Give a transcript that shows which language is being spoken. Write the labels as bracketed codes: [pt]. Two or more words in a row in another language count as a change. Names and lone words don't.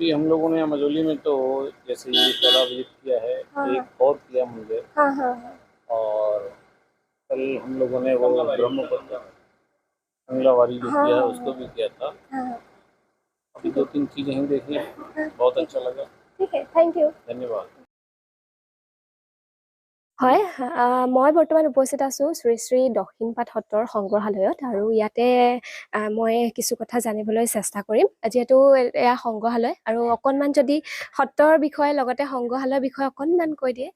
[hi] अभी हम लोगों ने मजोली में तो जैसे ये पहला विजिट किया है, हाँ। एक और किया मंदिर, हाँ हाँ हाँ और कल हम लोगों ने वो ब्रह्मपुत्र मंगलावारी जो हाँ। किया है उसको भी किया था। हाँ। अभी 2-3 चीज़ें ही देखी, बहुत अच्छा लगा। ठीक है, [en] thank you. [hi] धन्यवाद। [as] হয়, মই বৰ্তমান উপস্থিত আছোঁ শ্ৰী শ্ৰী দক্ষিণপাট সত্ৰৰ সংগ্ৰহালয়ত আৰু ইয়াতে মই কিছু কথা জানিবলৈ চেষ্টা কৰিম যিহেতু এয়া সংগ্ৰহালয় আৰু অকণমান যদি সত্ৰৰ বিষয়ে লগতে সংগ্ৰহালয়ৰ বিষয়ে অকণমান কৈ দিয়ে।